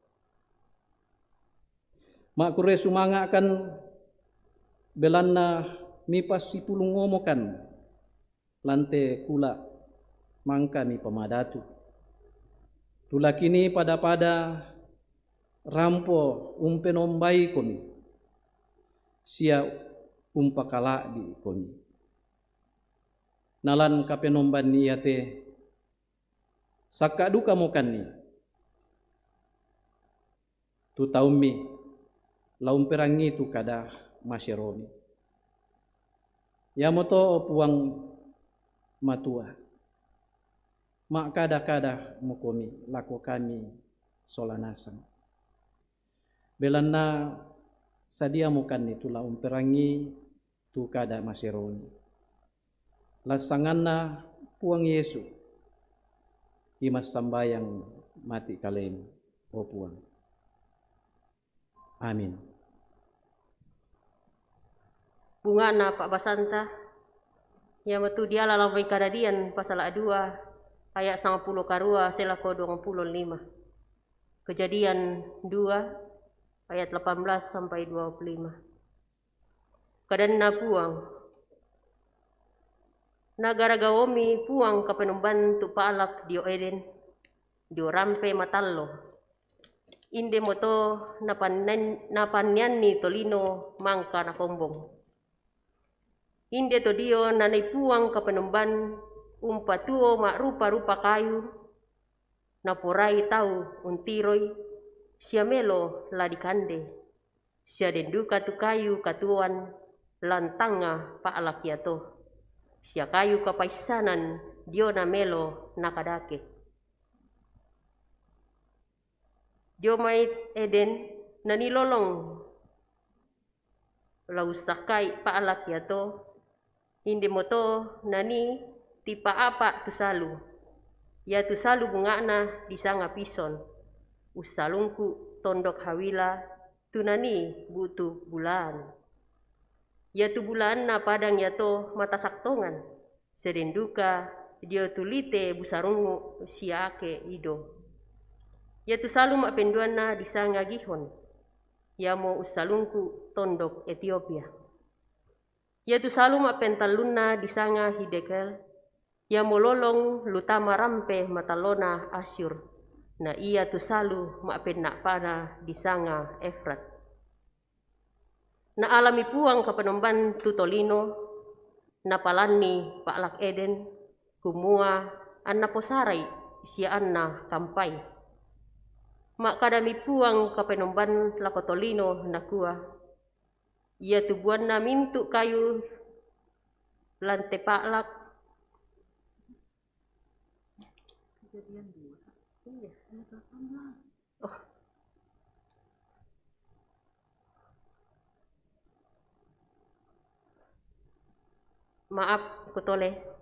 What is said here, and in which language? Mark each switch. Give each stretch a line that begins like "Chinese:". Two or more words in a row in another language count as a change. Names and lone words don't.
Toraja-Sa'dan: mak kure sumanga akan belanna mipas si pulung ngomokan lante kula mangka mi pemadatu tula kini pada rampo umpenombai komi sia umpakala di komi nalan kapenomban niate sakka duka mokan ni tu taumi laum perangi tu kada masyeromi ya moto puang matua mak kada mukomi lako kami solanasang belanna sadia mukan itu laum perangi tu kada masyeromi lasanganna puang Yesu imas sambayang mati kalem o puang amin. Bunga na Pak Basanta yang betul dia lambai kadadian pasal 2 ayat 90 karua selako 25 kejadian 2 ayat 18 sampai 25 kadan na puang nagara gaomi puang kapenumban tu paalak dio Eden dio rampe matallo inde moto napanyan ni tolino mangka na kombong inde to dio nanay puang kapanumban umpatuo mak rupa-rupa kayu naporai tau untiroy sia melo ladikande sia denduka tu kayu katuan lantanga paalak yato sia kayu kapaisanan dio na melo nakadake dio mai Eden nanilolong lausakai paalak yato indi moto nani tipa apa tu salu ya tu salu bungana disanga pison usalungku tondok hawila tu nani butu bulan ya tu bulan na padang yato mata saktongan sedenduka dia tulite busarungu siake ido ya tu salu mak penduana disanga gihon ya mo usalungku tondok Ethiopia ya tu salu mak pentaluna disanga Hidekel ya mololong lutama rampe matalona Asyur na iya tu salu mak pennak pada disanga Efrat na alami puang kapanomban tu tolino na palani paalak Eden kumua anna posarai sia anna kampai mak kadami puang kapanomban lakotolino nakua Ia tubuan na mintu kayu lantai paklak. Oh. Maaf, kutole.